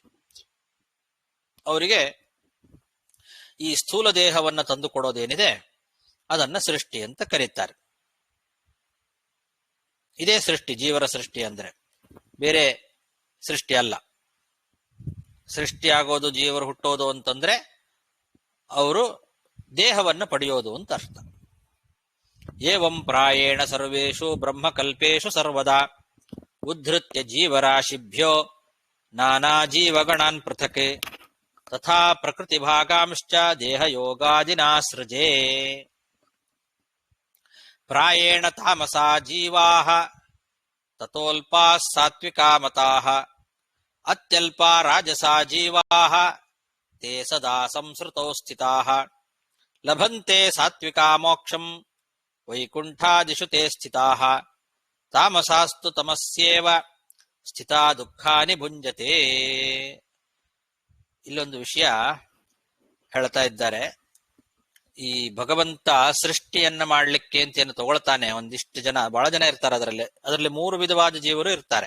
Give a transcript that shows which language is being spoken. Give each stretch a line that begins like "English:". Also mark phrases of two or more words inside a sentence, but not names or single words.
Kannada: ಅವರಿಗೆ ಈ ಸ್ಥೂಲ ದೇಹವನ್ನು ತಂದು ಕೊಡೋದೇನಿದೆ ಅದನ್ನ ಸೃಷ್ಟಿ ಅಂತ ಕರೀತಾರೆ. ಇದೇ ಸೃಷ್ಟಿ, ಜೀವರ ಸೃಷ್ಟಿ ಅಂದ್ರೆ ಬೇರೆ ಸೃಷ್ಟಿ ಅಲ್ಲ. ಸೃಷ್ಟಿಯಾಗೋದು, ಜೀವರು ಹುಟ್ಟೋದು ಅಂತಂದ್ರೆ ಅವರು ದೇಹವನ್ನು ಪಡೆಯೋದು ಅಂತ ಅರ್ಥ.
Sanskrit: ಏವಂ ಪ್ರಾಯೇಣ ಸರ್ವೇಷು ಬ್ರಹ್ಮಕಲ್ಪೇಷು ಸರ್ವದಾ ಉದ್ಧೃತ್ಯ ಜೀವರಾಶಿಭ್ಯೋ ನಾನಾ ಜೀವಗಣಾನ್ ಪೃಥಕ್ ತಥಾ ಪ್ರಕೃತಿ ಭಾಗಾಂಶ್ಚ ದೇಹಯೋಗಾದಿನಾ ಸೃಜೆ. ಪ್ರಾಯೇಣ ತಾಮಸಾ ಜೀವಾಃ ತತೋಲ್ಪಾಃ ಸಾತ್ವಿಕಾ ಮತಾಃ ಅತ್ಯಲ್ಪಾ ರಾಜಸಾ ಜೀವಾಃ ತೇ ಸದಾ ಸಂಸೃತೌ ಸ್ಥಿತಾಃ ಲಭಂತೆ ಸಾತ್ವಿಕಾ ಮೋಕ್ಷಂ ವೈಕುಂಠಾದಿಷು ತೇ ಸ್ಥಿತಾಃ ತಾಮಸಾಸ್ತು ತಮಸ್ಯೇವ ಸ್ಥಿತಾ ದುಃಖಾನಿ ಭುಂಜತೆ.
Kannada: ಇಲ್ಲೊಂದು ವಿಷಯ ಹೇಳ್ತಾ ಇದ್ದಾರೆ. ಈ ಭಗವಂತ ಸೃಷ್ಟಿಯನ್ನ ಮಾಡ್ಲಿಕ್ಕೆ ಅಂತ ಏನು ತಗೊಳ್ತಾನೆ, ಒಂದಿಷ್ಟು ಜನ, ಬಹಳ ಜನ ಇರ್ತಾರೆ ಅದರಲ್ಲಿ 3 ವಿಧವಾದ ಜೀವರು ಇರ್ತಾರೆ.